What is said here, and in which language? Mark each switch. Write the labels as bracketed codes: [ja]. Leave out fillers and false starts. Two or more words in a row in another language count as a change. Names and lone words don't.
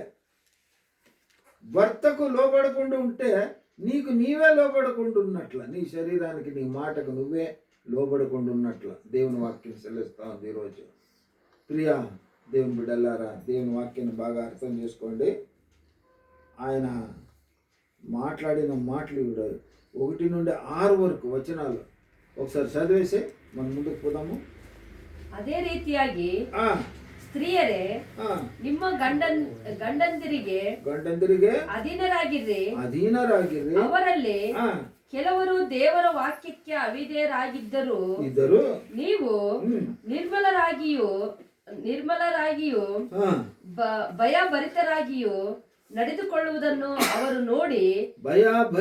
[te] భర్తకు లోబడకుండా ఉంటే నీకు నీవే లోబడకుండా ఉన్నట్ల, నీ శరీరానికి నీ మాటకు నువ్వే లోబడకుండా ఉన్నట్ల దేవుని వాక్యం సెలవుస్తా ఉంది ఈరోజు. ప్రియా దేవుని బిడ్డలారా, దేవుని వాక్యాన్ని బాగా అర్థం చేసుకోండి. ఆయన మాట్లాడిన మాటలు 1 నుండి 6 వరకు వచనాలు ఒకసారి ಚದಿವೇಸಿ మనం [kn] ಮುಂದಕ್ಕೆ ಹೋದಾము. ಅದೇ ರೀತಿಯಾಗಿ ಸ್ತ್ರೀಯರೇ ನಿಮ್ಮ ಗಂಡಂದಿರಿಗೆ ಅಧೀನರಾಗಿರ್ರಿ. ಅವರಲ್ಲಿ ಕೆಲವರು ದೇವರ ವಾಕ್ಯಕ್ಕೆ ಅವಿಧೇಯರಾಗಿದ್ದರು. ನೀವು ನಿರ್ಮಲರಾಗಿಯೂ ಭಯಭರಿತರಾಗಿಯೂ ನಡೆದುಕೊಳ್ಳುವುದನ್ನು ಅವರು ನೋಡಿ,